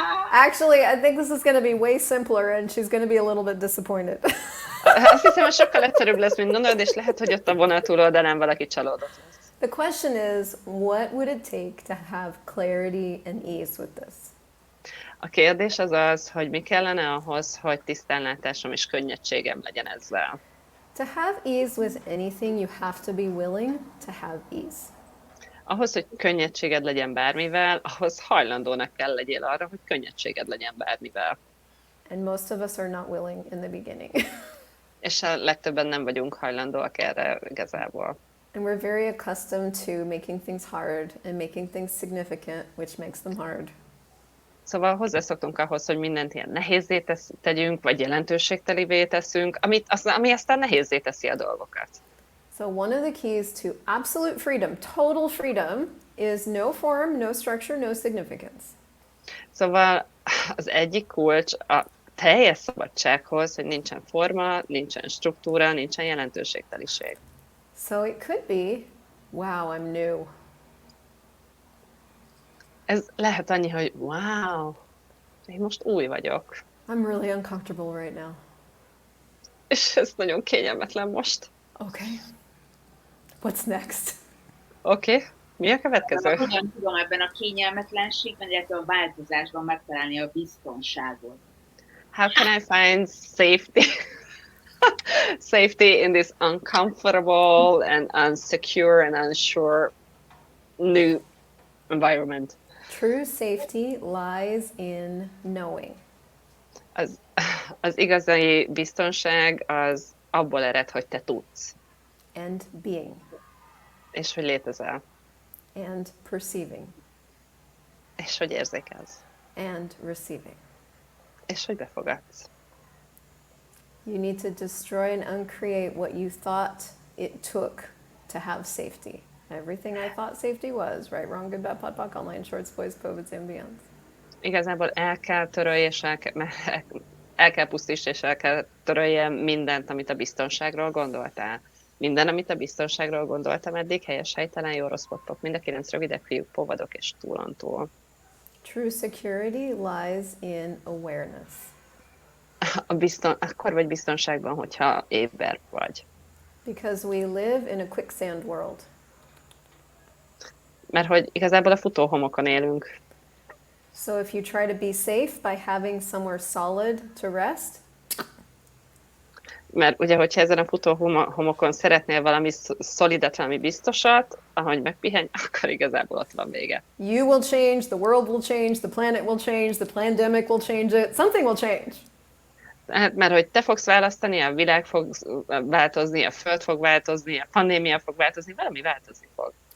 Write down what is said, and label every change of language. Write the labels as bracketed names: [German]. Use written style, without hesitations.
[English] Actually, I think this is going to be way simpler and she's going to be a little bit disappointed. [Hungarian] Azt hiszem, hogy sokkal egyszerűbb lesz, mint gondolod, és lehet, hogy ott a vonal túloldalán valaki csalódott lesz. [English] The question is, what would it take to have clarity and ease with this? [Hungarian] A kérdés az az, hogy mi kellene ahhoz, hogy tisztánlátásom és könnyedségem legyen ezzel. [English] To have ease with anything, you have to be willing to have ease. [Hungarian] Ahhoz, hogy könnyedséged legyen bármivel, ahhoz hajlandónak kell legyél arra, hogy könnyedséged legyen bármivel. [English] And most of us are not willing in the beginning. [Hungarian] És a legtöbben nem vagyunk hajlandóak erre igazából. [English] And we're very accustomed to making things hard and making things significant, which makes them hard. [Hungarian] Szóval hozzászoktunk ahhoz, hogy mindent ilyen nehézzé tegyünk, vagy jelentőségtelivé teszünk, ami aztán nehézzé teszi a dolgokat. [English] So one of the keys to absolute freedom, total freedom, is no form, no structure, no significance. [Hungarian] Szóval az egyik kulcs a teljes szabadsághoz, hogy nincsen forma, nincsen struktúra, nincsen jelentőségteliség. [English] So it could be, wow, I'm new. [Hungarian] Ez lehet annyi, hogy wow, én most új vagyok. [English] I'm really uncomfortable right now. [Hungarian] És ez nagyon kényelmetlen most. [English] Okay. What's next? [Hungarian] Oké, mi a következő? Hogyan tudom ebben a kényelmetlenségben, illetve a változásban megtalálni a biztonságot? [English] How can I find safety in this uncomfortable and unsecure and unsure new environment? True safety lies in knowing. [Hungarian] Az igazi biztonság az abból ered, hogy te tudsz, [English] And being. [Hungarian] és hogy létezel, [English] And perceiving. [Hungarian] és hogy érzékelsz, [English] And receiving. [Hungarian] és hogy befogadsz. [English] You need to destroy and uncreate what you thought it took to have safety. Everything I thought safety was, right, wrong, good, bad, POD, POC, online, shorts, boys, COVIDs, and beyond. [Hungarian] Igazából el kell törölj, és el kell pusztíts, és el kell törölje mindent, amit a biztonságról gondoltál. Minden, amit a biztonságról gondoltam eddig, helyes, helytelen, jó, rossz, potpok, mind a 9 rövidek, fiúk, povadok és túlontúl. [English] True security lies in awareness. [Hungarian] Akkor vagy biztonságban, hogyha éber vagy. [English] Because we live in a quicksand world. [Hungarian] Mert hogy igazából a futóhomokon élünk. [English] So if you try to be safe by having somewhere solid to rest, [Hungarian] Mert ugye, hogyha ezen a futóhomokon szeretnél valami szolidat, valami biztosat, ahogy megpihenj, akkor igazából ott van vége. [English] you will change, the world will change, the planet will change, the pandemic will change it, something will change. [Hungarian] Hát, mert hogy te fogsz választani, a világ fog változni, a föld fog változni, a pandémia fog változni, valami változni fog.